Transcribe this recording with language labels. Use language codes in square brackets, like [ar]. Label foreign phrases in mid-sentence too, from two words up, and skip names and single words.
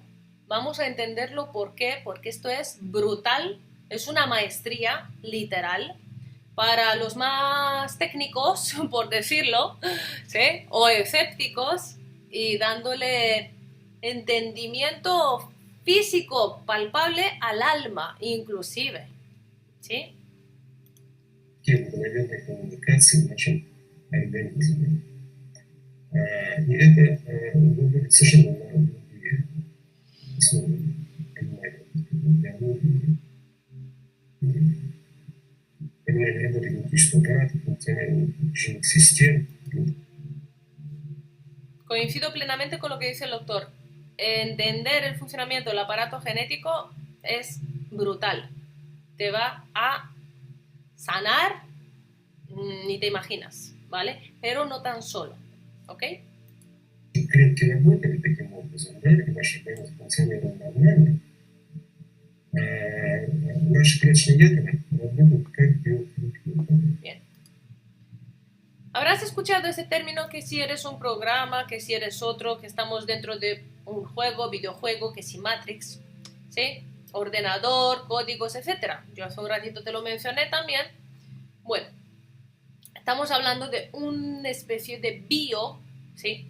[es] Vamos a entenderlo ¿por qué? Porque esto es brutal, es una maestría literal. Para los más técnicos, por decirlo, ¿sí? O escépticos, y dándole entendimiento físico, palpable al alma, inclusive, ¿sí? [ru] Мгновенной коммуникации в нашем организме. И это выводит совершенно на другие основы понимания биологии, понимания работы генетического аппарата, функционирования живых систем. [es] Coincido plenamente con lo que dice el doctor. Entender el funcionamiento del aparato genético es brutal. Te va a sanar, ni te imaginas, ¿vale? Pero no tan solo, ¿ok? [ru] Клетки работали таким образом, да, и наш организм функционировал нормально. Наши клеточные ядра работают как биофильтры. [es] Bien. Habrás escuchado ese término que si eres un programa, que si eres otro, que estamos dentro de un juego, videojuego, que si Matrix, ¿sí? Ordenador, códigos, etc. Yo hace un ratito te lo mencioné también. Bueno, estamos hablando de una especie de ¿sí?